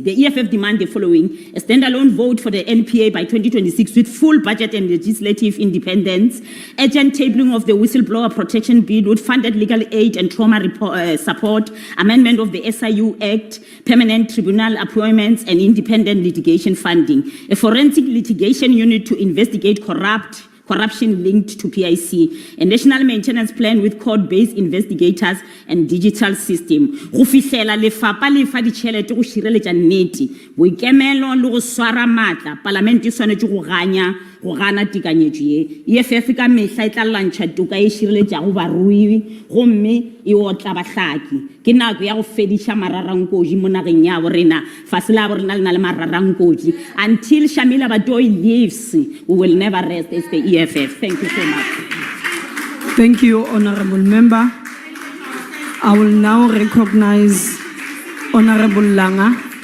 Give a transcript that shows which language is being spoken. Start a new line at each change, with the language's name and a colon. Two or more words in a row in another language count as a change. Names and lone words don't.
English: The EFF demand the following: a standalone vote for the NPA by 2026 with full budget and legislative independence, urgent tabling of the whistleblower protection bill with funded legal aid and trauma support, amendment of the SIU Act, permanent tribunal appointments, and independent litigation funding, a forensic litigation unit to investigate corruption linked to PIC, a national maintenance plan with court-based investigators and digital system.
Northern Sotho: Go fihlela lefapha le fa ditšhelete go šireletša nnete, boikemelo le go swara matla, parlamente e swanetše go gana tekanyetšo ye. EFF ka mehla e tla lwantšha toka e šireletšago barui gomme e otla bahlaki. Ke nako ya go fediša mararankodi mo nageng ya bo rena, fase la bo rena le na le mararankodi.
English: Until Shamila Batoyi leaves, we will never rest as the EFF. Thank you so much. Thank you, Honorable Member. I will now recognize Honorable Langa.